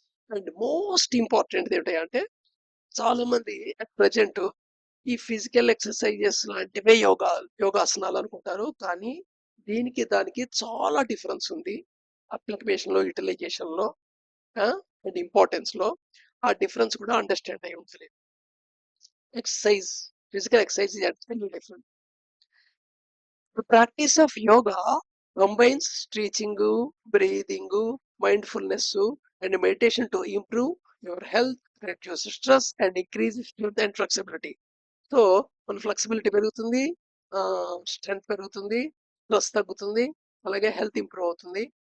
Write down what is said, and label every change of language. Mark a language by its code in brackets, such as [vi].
[en] and most important [te] ఏంటంటే చాలా మంది అట్ ప్రజెంట్ ఈ ఫిజికల్ ఎక్సర్సైజెస్ లాంటివే యోగాసనాలు అనుకుంటారు. కానీ దీనికి దానికి చాలా డిఫరెన్స్ ఉంది అప్లికేషన్ లో, యూటిలైజేషన్ లో అండ్ ఇంపార్టెన్స్ లో. ఆ డిఫరెన్స్ కూడా అండర్స్టాండ్ అయి ఉంటుంది. [en] Exercise, physical exercise is actually different. The practice of yoga combines stretching, breathing, mindfulness, and meditation to improve your health, reduce stress, and increase strength and flexibility. [te] So మన flexibility పెరుగుతుంది, strength పెరుగుతుంది, stress తగ్గుతుంది, అలాగే health improve అవుతుంది.